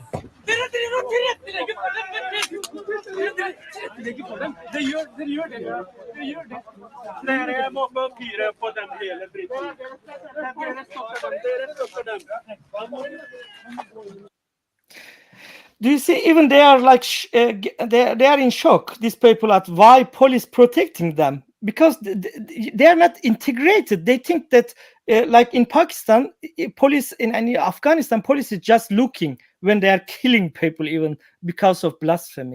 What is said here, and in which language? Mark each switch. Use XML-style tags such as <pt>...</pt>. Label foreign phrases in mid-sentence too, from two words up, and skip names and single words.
<no>Dere driver og tilrettelegger for dem! Dere gjør det. Dere gjør det. Dere må fyre på dem hele dritten. Dere stopper dem.</no> <en>Do you see? Even they are like they are in shock. These people at why police protecting them, because they are not integrated. They think that like in Pakistan, police in Afghanistan, police is just looking when they are killing people, even because of blasphemy.</en>